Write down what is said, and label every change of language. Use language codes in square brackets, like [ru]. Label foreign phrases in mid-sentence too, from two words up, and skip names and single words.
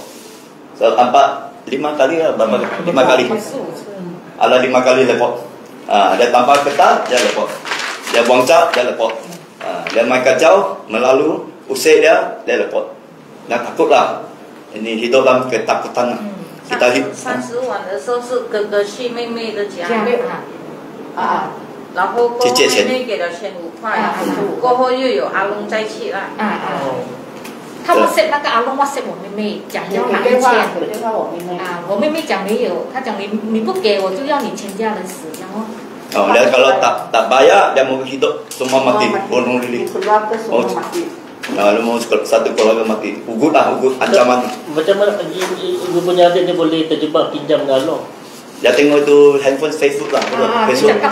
[ms] So tanpa 5 kali lah, berapa? 5 kali. Ada 5 kali report. Dia tanpa ketat, dia report. Dia buang cat, dia report. Dia main kacau, melalui usik dia report. Dia takut lah. Ini hidup dalam ketakutan lah. Kita hidup. [zh] 30 晚的时候是哥哥去妹妹的家，然后过后妹妹给了1500，过后又有阿龙再去啦。他们set 那个阿龙，我 set 我妹妹，讲要拿1000。我妹妹讲没有，她讲你不给我就要你全家人死，然后。 [ms] Dia kalau tak bayar, dia mau hidup semua mati, bunuh diri. Lu mau satu keluarga mati, ugut ancaman. Macam mana ibu punya adik ni boleh terjebak pinjam dengan Along? Dia tengok tu handphone Facebook lah. Facebook.